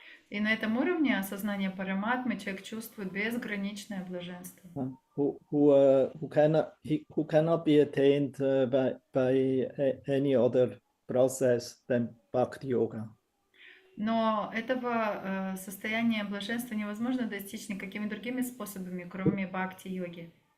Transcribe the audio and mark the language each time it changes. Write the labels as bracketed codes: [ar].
[ru] И на этом уровне осознания параматмы человек чувствует безграничное блаженство. [en] Who cannot be attained by any other process than Bhakti Yoga. [ru] Но этого состояния блаженства невозможно достичь никакими другими способами, кроме бхакти-йоги.